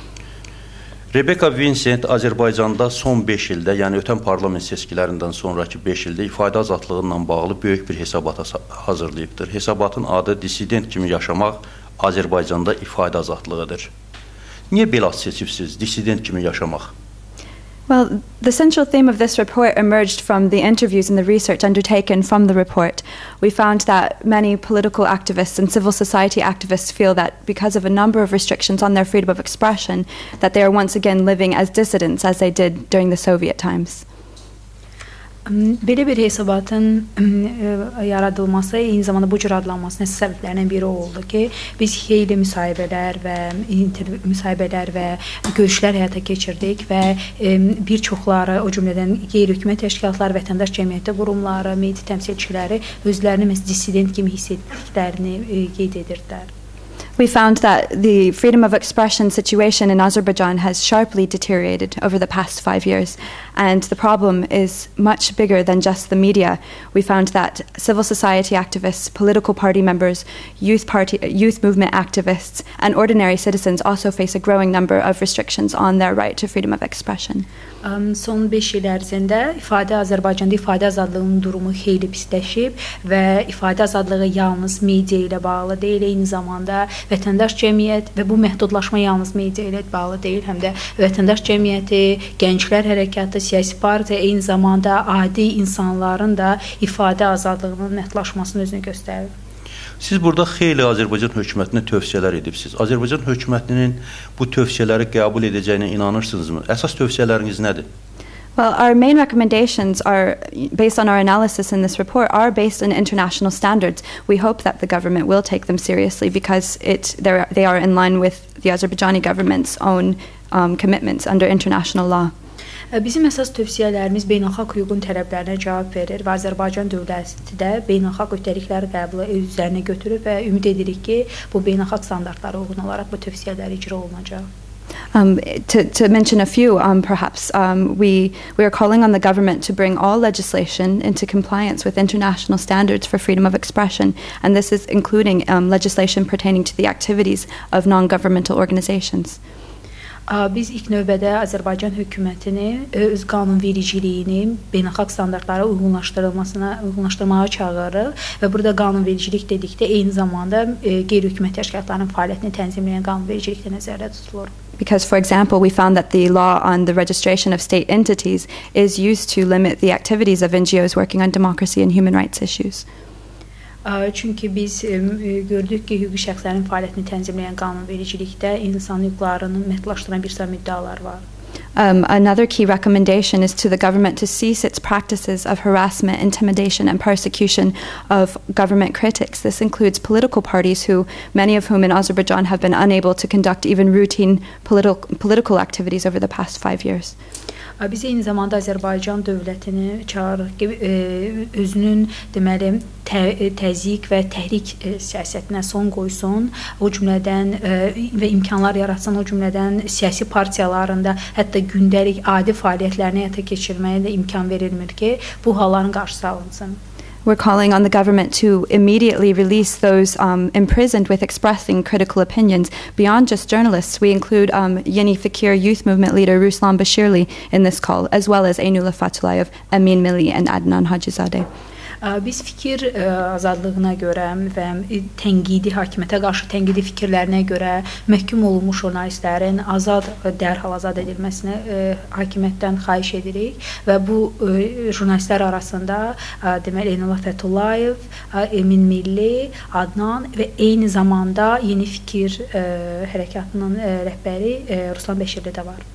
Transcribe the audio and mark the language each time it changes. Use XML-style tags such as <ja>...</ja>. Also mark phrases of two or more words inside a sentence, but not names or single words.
<az>VİNCENT Azərbaycanda son 5 ildə, yəni ötən parlament seçkilərindən sonraki 5 ildə ifadə azadlığı ilə bağlı böyük bir hesabata hazırlayıbdır. Hesabatın adı dissident kimi yaşamaq Azərbaycanda ifadə azadlığıdır. Niyə belə ad seçibsiniz, dissident kimi yaşamaq?</az> <en>Well, the central theme of this report emerged from the interviews and the research undertaken from the report. We found that many political activists and civil society activists feel that because of a number of restrictions on their freedom of expression, that they are once again living as dissidents as they did during the Soviet times.</en> <az>Belə bir hesabatın yaradılması, eyni zamanda bu cür adlanmasının səbəblərindən biri oldu ki, biz xeyli müsahibələr və görüşlər həyata keçirdik və bir çoxları, o cümlədən qeyri-hökumət təşkilatları, vətəndaş cəmiyyəti qurumları, media təmsilçiləri özlərini dissident kimi hiss etdiklərini qeyd edirdilər.</az> <en>We found that the freedom of expression situation in Azerbaijan has sharply deteriorated over the past 5 years, and the problem is much bigger than just the media. We found that civil society activists, political party members, youth movement activists, and ordinary citizens also face a growing number of restrictions on their right to freedom of expression.</en> <az>Son 5 il ərzində Azərbaycanda ifadə azadlığının durumu xeyli pisləşib və ifadə azadlığı yalnız media ilə bağlı deyil, eyni zamanda vətəndaş cəmiyyət və bu məhdudlaşma yalnız media ilə bağlı deyil, həm də vətəndaş cəmiyyəti, gənclər hərəkatı, siyasi partiya, eyni zamanda adi insanların da ifadə azadlığının məhdudlaşmasını özünü göstərir. Siz burada xeyli Azərbaycan hökumətinə tövsiyələr edibsiniz. Azərbaycan hökumətinin bu tövsiyələri qəbul edəcəyinə inanırsınızmı? Əsas tövsiyələriniz nədir?</az> <en>Well, our main recommendations are, based on our analysis in this report, are based on international standards. We hope that the government will take them seriously because they are in line with the Azerbaijani government's own commitments under international law.</en> <az>Bizim əsas tövsiyələrimiz beynəlxalq hüququn tələblərinə cavab verir və Azərbaycan dövləti də beynəlxalq öhdəlikləri qəbulu üzərinə götürür və ümid edirik ki, bu beynəlxalq standartlara uyğun olaraq bu tövsiyələr icra olunacaq.</az> <en>To mention a few, perhaps, we are calling on the government to bring all legislation into compliance with international standards for freedom of expression, and this is including legislation pertaining to the activities of non-governmental organizations.</en> <az>Biz ilk növbədə Azərbaycan hökumətini öz qanunvericiliyini beynəlxalq standartlara uyğunlaşdırmağa çağırırıq və burada qanunvericilik dedikdə eyni zamanda qeyri-hökumət təşkilatlarının fəaliyyətini tənzimləyən qanunvericilik də nəzərdə tutulur.</az> <en>Because, for example, we found that the law on the registration of state entities is used to limit the activities of NGOs working on democracy and human rights issues.</en> <az>Çünki biz gördük ki, hüquqi şəxslərin fəaliyyətini tənzimləyən qanunvericilikdə insan hüquqlarını məhdudlaşdıran bir sıra müddəalar var.</az> <en>Another key recommendation is to the government to cease its practices of harassment, intimidation, and persecution of government critics. This includes political parties, many of whom in Azerbaijan have been unable to conduct even routine political activities over the past 5 years.</en> <az>Biz eyni zamanda Azərbaycan dövlətini çağırırıq ki, özünün deməli təzyiq və təhrik siyasətinə son qoysun, o cümlədən və imkanlar yaratsın, o cümlədən siyasi partiyalarında hətta gündəlik adi fəaliyyətlərini həyata keçirməyə də imkan verilmir ki, bu halların qarşısı alınsın.</az> <en>We're calling on the government to immediately release those imprisoned with expressing critical opinions. Beyond just journalists, we include Yeni Fikir youth movement leader Ruslan Bashirli in this call, as well as Aynullah Fatulayev, Amin Milli, and Adnan Hacizadeh.</en> <az>Biz fikir azadlığına görə və hakimiyyətə qarşı tənqidi fikirlərinə görə məhkum olunmuş jurnalistlərin dərhal azad edilməsini hakimiyyətdən xahiş edirik və bu jurnalistlər arasında deməli Aynullah Fatulayev, Amin Milli, Adnan və eyni zamanda Yeni Fikir hərəkatının rəhbəri Ruslan Bashirli də var.</az>